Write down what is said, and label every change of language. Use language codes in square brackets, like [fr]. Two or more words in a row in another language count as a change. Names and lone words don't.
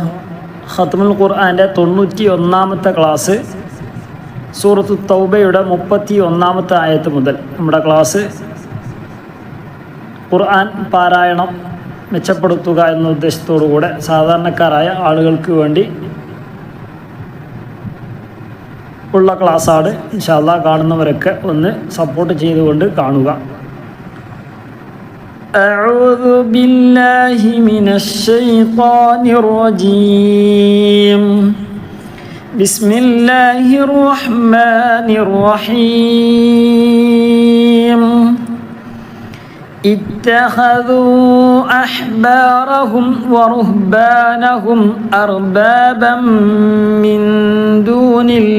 [ml] ഖത്മുൽ ഖുർആൻ്റെ 91-ാമത്തെ ക്ലാസ് സൂറത്തു തൗബയുടെ 31-ാമത്തെ ആയത്ത് മുതൽ നമ്മുടെ ക്ലാസ് ഖുർആൻ പാരായണം മെച്ചപ്പെടുത്തുക എന്ന ഉദ്ദേശത്തോടുകൂടെ സാധാരണക്കാരായ ആളുകൾക്ക് വേണ്ടി ഉള്ള ക്ലാസ്സാണ്. [ar] إن شاء الله [ml] കാണുന്നവരൊക്കെ ഒന്ന് സപ്പോർട്ട് ചെയ്തുകൊണ്ട് കാണുക. [ar] أعوذ بالله من الشيطان الرجيم. بسم الله الرحمن الرحيم. اتخذوا أحبارهم ورهبانهم أربابا من دون